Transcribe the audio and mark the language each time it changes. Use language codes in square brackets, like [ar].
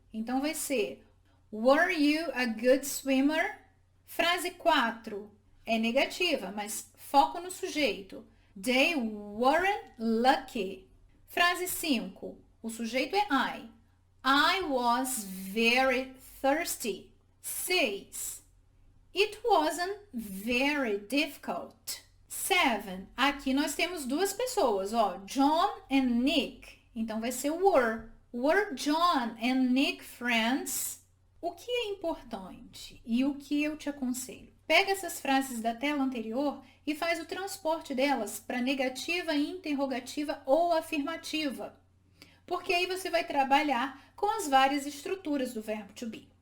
[pt] Então vai ser [en] were you a good swimmer? [pt] Frase 4 é negativa, mas foco no sujeito. [en] They weren't lucky. [pt] Frase 5. O sujeito é [en] I. I was very thirsty. 6. It wasn't very difficult. 7. [pt] Aqui nós temos duas pessoas, ó, John and Nick. Então vai ser were. [en] Were John and Nick friends? [pt] O que é importante e o que eu te aconselho? Pega essas frases da tela anterior e faz o transporte delas para negativa, interrogativa ou afirmativa. Porque aí você vai trabalhar com as várias estruturas do verbo to be.